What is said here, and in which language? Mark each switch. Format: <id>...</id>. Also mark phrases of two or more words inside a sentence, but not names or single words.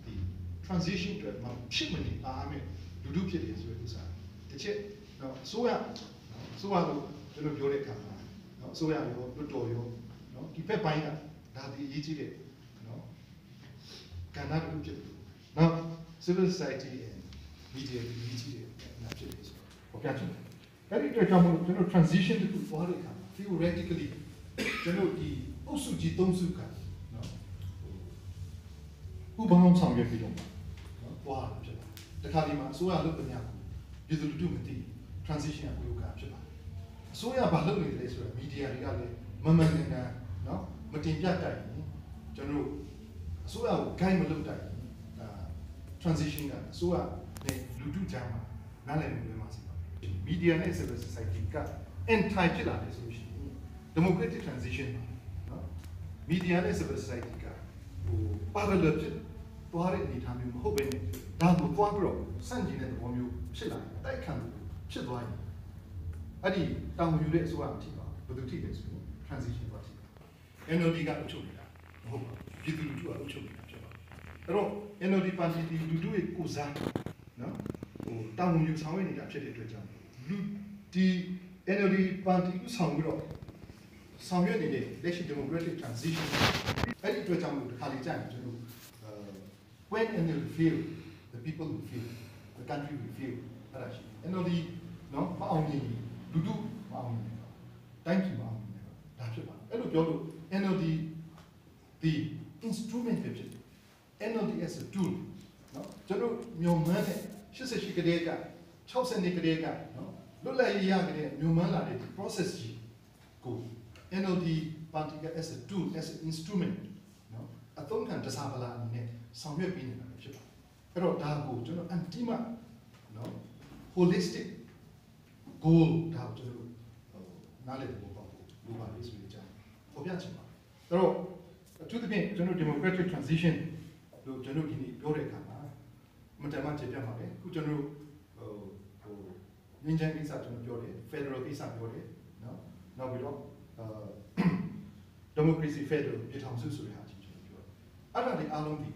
<my>transition တွေမှာဖြစ်မနေအားမယ်လူထုဖြစ်တယ်ဆိုတဲ့ဥစ္စာတစ်ချက်နော်ဆိုရလို့ကျွန်တော်ပြောတဲ့အခါမှာနော်ဆိုရရောလွတ်တော်ရောနော်ဒီဘက်ပိုင်းကဒါဒီအရေးကြီးတဲ့နော်ကဏ္ဍတစ်ခုဖြစ်တယ်နော်</my> <en>civil society and media</en> <my>အရေးကြီးတဲ့နာဖြစ်တယ်ဆိုတော့ပြချင်တယ်အဲ့ဒီတော့ကျွန်တော် transition တစ်ခုပေါ်တဲ့အခါ theoretically ကျွန်တော်ဒီအုပ်စုကြီး၃စုကနော် ဥပမာဆောင်ရွက်ပြီးတော့နော်ပွားဖြစ်ပါတခါဒီမှာအစိုးရလုပ်တဲ့ညပြည်သူလူထုမသိ transition ကိုလုပ်တာဖြစ်ပါတယ်အစိုးရဘာလုပ်နေလဲဆိုတော့ media တွေကလည်းမမှန်ကန်ကန်နော်မတင်ပြတတ်ရင်ကျွန်တော်အစိုးရကို guide မလုပ်တတ်ရင်ဒါ transition ကအစိုးရနဲ့လူထုကြားမှာနားလည်မှုလွဲမှာစီပါ media နဲ့</my> <en>civil society</en> <my>က anti ဖြစ်လာတယ်ဆိုလို့ရှိရင်</my> <en>democratic transition</en> <my>နော် media နဲ့</my> <en>civil society</en> <my>က parallel ဖြစ်သွားတဲ့အနေအထားမျိုးမဟုတ်ဘဲနဲ့ဒါကိုသွားပြီးတော့စန့်ကျင်တဲ့သဘောမျိုးဖြစ်လာတယ်တိုက်ခံဖြစ်သွားရင်အဲ့ဒီတောင်းယူတဲ့အစိုးရအထိပါဘယ်သူထိလဲဆိုရင် transition ပါထိ NLD ကအချုပ်နေတာမဟုတ်ပါဘူးပြည်သူလူထုကအချုပ်နေတာဖြစ်ပါတယ်အဲ့တော့ NLD ပါတီဒီလူ ထုရဲ့ကိုယ်စားနော်တောင်းယူဆောင်ရွက်နေတာဖြစ်တဲ့အတွက်ကြောင့်လူဒီ NLD ပါတီကိုဆောင်ပြီးတော့ဆောင်ရွက်နေတဲ့လက်ရှိ</my> <en>democratic transition</en> <my>အဲ့ဒီအတွက်ကြောင့်ဒီခါလေးကြာရင်ကျွန်တော်</my> <en>when NLD fail the people will fail the country will</en> <my>fail အဲ့ဒါရှိ NLD နော်မအောင်မြင်လူထုမအောင်မြင်တိုင်းပြည်မအောင်မြင်ဒါဖြစ်ပါအဲ့လိုပြောလို့ NLD</my> <en>the instrument</en> <my>ဖြစ် NLD</my> <en>as a tool</en> <my>နော်ကျွန်တော်မျိုးမှန်း တဲ့88ကလေးက60နှစ်ကလေးကနော်လွတ်လပ်ရေးရကြတဲ့မျိုးမှန်းလာတဲ့ process ကြီးကို NLD ပါတီက</my> <en>as a tool as an</en> <my>instrument နော်အသုံးခံတစားပလာအနေနဲ့ဆောင်ရွက်ပေးနေတာဖြစ်ပါတယ်အဲ့တော့ဒါကိုကျွန်တော် ultimate နော်</my> <en>holistic goal</en> <my>ဒါကိုကျွန်တော်နားလည်ဖို့ပေါ့လိုပါလိမ့်ဆိုတဲ့အကြောင်းပေါ်ပြချင်ပါတယ်အဲ့တော့အထူးသဖြင့်ကျွန်တော်</my> <en>democratic transition</en> <my>လို့ကျွန်တော်ဒီနေ့ပြောတဲ့အခါမှာမတမန်ကျေပြပါတယ်အခုကျွန်တော်ငင်းချမ်းကိစ္စကျွန်တော်ပြောတယ် federal ကိစ္စပြောတယ်နော်နောက်ပြီးတော့</my> <en>democracy federal</en> <my>ပြည်ထောင်စုဆိုတဲ့ဟာကြီးကျွန်တော်ပြောတယ်အဲ့ဒါတွေအားလုံးဒီ</my>